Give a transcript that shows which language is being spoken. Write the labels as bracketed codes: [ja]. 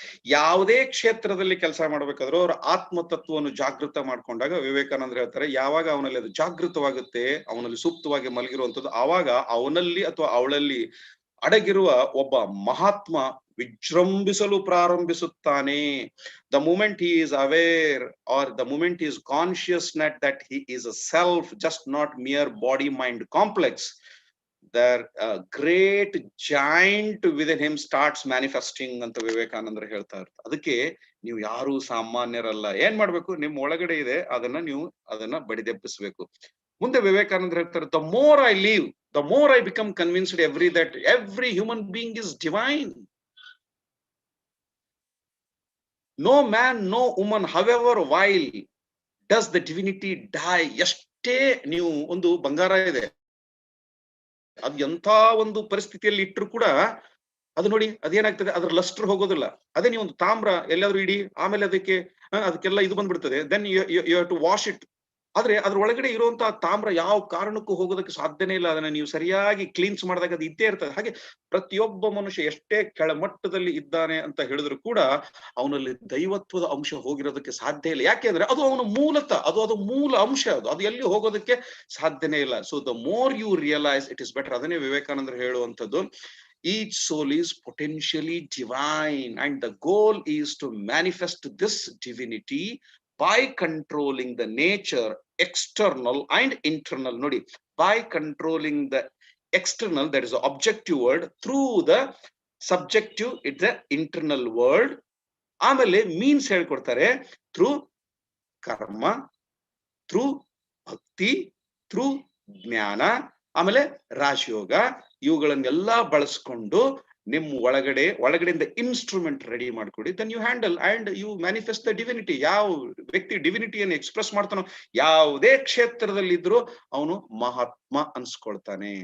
[kn] ಯಾವುದೇ ಕ್ಷೇತ್ರದಲ್ಲಿ ಕೆಲಸ ಮಾಡ್ಬೇಕಾದ್ರೂ ಅವರ ಆತ್ಮತತ್ವವನ್ನು ಜಾಗೃತ ಮಾಡ್ಕೊಂಡಾಗ ವಿವೇಕಾನಂದರು ಹೇಳ್ತಾರೆ, ಯಾವಾಗ ಅವನಲ್ಲಿ ಅದು ಜಾಗೃತವಾಗುತ್ತೆ, ಅವನಲ್ಲಿ ಸೂಕ್ತವಾಗಿ ಮಲಗಿರುವಂಥದ್ದು, ಆವಾಗ ಅವನಲ್ಲಿ ಅಥವಾ ಅವಳಲ್ಲಿ ಅಡಗಿರುವ ಒಬ್ಬ Mahatma ವಿಜೃಂಭಿಸಲು ಪ್ರಾರಂಭಿಸುತ್ತಾನೆ. [en] The moment he is aware, or the moment he is conscious that he is a self, just not mere body mind complex, their great giant within him starts manifesting [kn] ಅಂತ ವಿವೇಕಾನಂದರು ಹೇಳ್ತಾ ಇರ್ತಾರೆ. ಅದಕ್ಕೆ ನೀವು ಯಾರು ಸಾಮಾನ್ಯರಲ್ಲ. ಏನ್ ಮಾಡ್ಬೇಕು? ನಿಮ್ ಒಳಗಡೆ ಇದೆ, ಅದನ್ನ ಬಡಿದೆಬ್ಬಿಸ್ಬೇಕು. ಮುಂದೆ ವಿವೇಕಾನಂದರು ಹೇಳ್ತಾರೆ, [en] the more I live, the more I become convinced that every human being is divine. No man, no woman, however vile, does the divinity die. [kn] ಎಷ್ಟೇ ನೀವು ಒಂದು ಬಂಗಾರ ಇದೆ, ಅದು ಎಂಥ ಒಂದು ಪರಿಸ್ಥಿತಿಯಲ್ಲಿ ಇಟ್ಟರು ಕೂಡ ಅದು ನೋಡಿ ಅದೇನಾಗ್ತದೆ, ಅದ್ರ ಲಸ್ಟರ್ ಹೋಗೋದಿಲ್ಲ. ಅದೇ ನೀವು ಒಂದು ತಾಮ್ರ ಎಲ್ಲಾದ್ರೂ ಇಡಿ, ಆಮೇಲೆ ಅದಕ್ಕೆಲ್ಲ ಇದು ಬಂದ್ಬಿಡ್ತದೆ, [en] Then you have to wash it. [kn] ಆದ್ರೆ ಅದ್ರ ಒಳಗಡೆ ಇರುವಂತಹ ತಾಮ್ರ ಯಾವ ಕಾರಣಕ್ಕೂ ಹೋಗೋದಕ್ಕೆ ಸಾಧ್ಯನೇ ಇಲ್ಲ. ಅದನ್ನ ನೀವು ಸರಿಯಾಗಿ ಕ್ಲೀನ್ಸ್ ಮಾಡಿದಾಗ ಅದು ಇದ್ದೇ ಇರ್ತದೆ. ಹಾಗೆ ಪ್ರತಿಯೊಬ್ಬ ಮನುಷ್ಯ ಎಷ್ಟೇ ಕೆಳಮಟ್ಟದಲ್ಲಿ ಇದ್ದಾನೆ ಅಂತ ಹೇಳಿದ್ರು ಕೂಡ ಅವನಲ್ಲಿ ದೈವತ್ವದ ಅಂಶ ಹೋಗಿರೋದಕ್ಕೆ ಸಾಧ್ಯ ಇಲ್ಲ. ಯಾಕೆ ಅಂದ್ರೆ ಅದು ಅವನ ಮೂಲತಃ ಅದು ಮೂಲ ಅಂಶ, ಅದು ಎಲ್ಲಿ ಹೋಗೋದಕ್ಕೆ ಸಾಧ್ಯನೇ ಇಲ್ಲ. [en] So the more you realise it is better. [kn] ಅದನ್ನೇ ವಿವೇಕಾನಂದರು ಹೇಳುವಂಥದ್ದು, [en] each soul is potentially divine and the goal is to manifest this divinity by controlling the nature, external and internal. Nodi, by controlling the external, that is the objective world, through the subjective, it's the internal world. [kn] ಆಮೇಲೆ means ಹೇಳ್ಕೊಡ್ತಾರೆ, through ಕರ್ಮ, through ಭಕ್ತಿ, through ಜ್ಞಾನ, ಆಮೇಲೆ ರಾಜಯೋಗ, ಇವುಗಳನ್ನೆಲ್ಲ ಬಳಸ್ಕೊಂಡು ನಿಮ್ಮ ಒಳಗಡೆಯಿಂದ ಇನ್ಸ್ಟ್ರೂಮೆಂಟ್ ರೆಡಿ ಮಾಡ್ಕೊಡಿ. [en] Then you handle and you manifest the divinity. [kn] ಯಾವ ವ್ಯಕ್ತಿ ಡಿವಿನಿಟಿಯನ್ನು ಎಕ್ಸ್ಪ್ರೆಸ್ ಮಾಡ್ತಾನೋ, ಯಾವುದೇ ಕ್ಷೇತ್ರದಲ್ಲಿ ಇದ್ರೂ ಅವನು ಮಹಾತ್ಮ ಅನ್ಸ್ಕೊಳ್ತಾನೆ.